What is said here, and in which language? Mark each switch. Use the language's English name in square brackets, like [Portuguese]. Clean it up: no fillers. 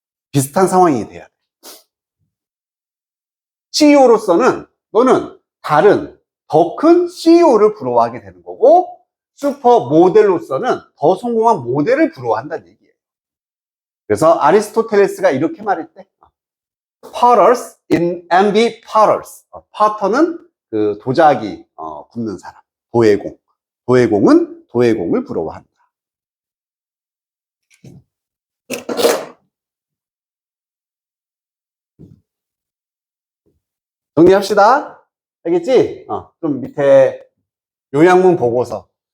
[Korean] 비슷한 상황이 돼야 돼. CEO로서는 너는 다른 더 큰 CEO를 부러워하게 되는 거고, 슈퍼 모델로서는 더 성공한 모델을 부러워한다는 얘기예요. 그래서 아리스토텔레스가 이렇게 말했대. [English] Potters in envy potters. [Korean] 파터는 그 도자기 굽는 사람. 도예공. 도예공은 도예공을 부러워한다. 정리합시다. 알겠지? 좀 밑에 요양문 보고서.